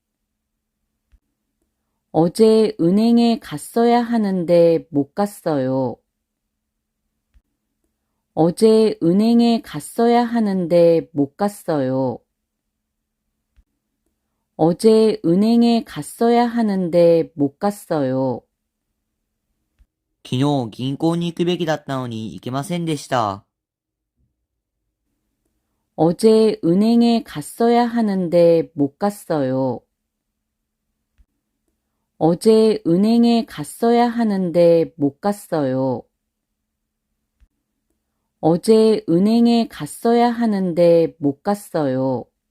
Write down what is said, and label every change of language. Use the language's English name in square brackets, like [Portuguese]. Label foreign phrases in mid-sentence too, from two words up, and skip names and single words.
[Korean] 어제 은행에 갔어야 하는데 못 갔어요. 어제 은행에 갔어야 하는데 못 갔어요. 어제 은행에 갔어야 하는데 못 갔어요. [Japanese] 昨日銀行に行くべきだったのに行けませんでした。 [Korean] 어제 은행에 갔어야 하는데 못 갔어요. 어제 은행에 갔어야 하는데 못 갔어요. 어제 은행에 갔어야 하는데 못 갔어요.